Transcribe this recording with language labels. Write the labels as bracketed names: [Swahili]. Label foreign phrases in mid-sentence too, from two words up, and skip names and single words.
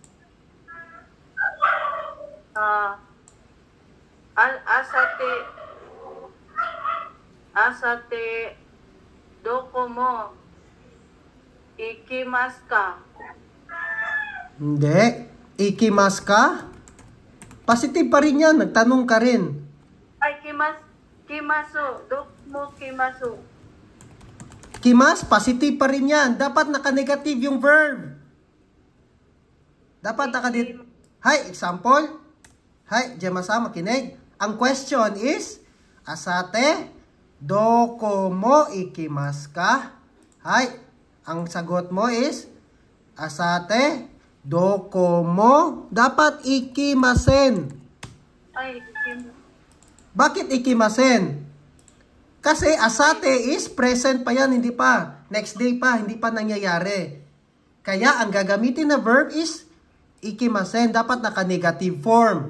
[Japanese] あさってどこも行きますか? [Filipino] Hindi. [Japanese] 行きますか? [Filipino] Positive pa rin yan. Nagtanong ka rin. Ay, [Japanese] kimasu. どこも来ます. Kimas, [Filipino] positive pa rin yan. Dapat naka-negative yung verb. Dapat Hi, example. [Japanese] Hi, [Filipino] Gemma-san, makinig. Ang question is, [Japanese] あさって、どこも行きますか? Hi, [Filipino] ang sagot mo is, [Japanese] あさって、どこも, [Filipino] dapat ikimasen. Ay, Bakit ikimasen? Kasi asate is present pa yan, hindi pa. Next day pa, hindi pa nangyayari. Kaya ang gagamitin na verb is ikimasen, dapat naka- [English] negative form.